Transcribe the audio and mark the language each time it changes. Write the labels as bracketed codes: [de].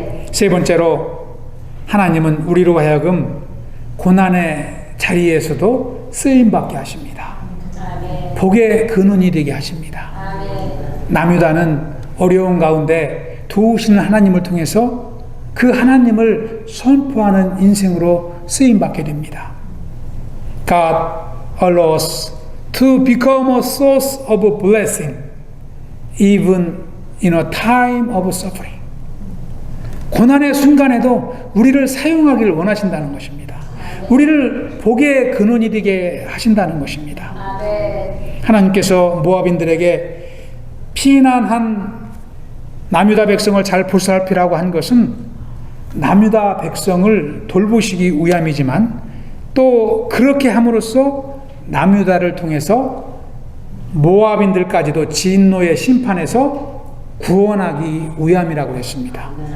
[ko] 세 번째로 하나님은 우리로 하여금 고난의 자리에서도 쓰임받게 하십니다. 복의 근원이 되게 하십니다. 남유다는 어려운 가운데 도우시는 하나님을 통해서 그 하나님을 선포하는 인생으로 쓰임받게 됩니다. [en] God allows to become a source of blessing even in a time of suffering. [ko] 고난의 순간에도 우리를 사용하기를 원하신다는 것입니다. 우리를 복의 근원이 되게 하신다는 것입니다. 하나님께서 모압인들에게 피난한 남유다 백성을 잘 보살피라고 한 것은 남유다 백성을 돌보시기 위함이지만 또 그렇게 함으로써 남유다를 통해서 모압인들까지도 진노의 심판에서 구원하기 위함이라고 했습니다.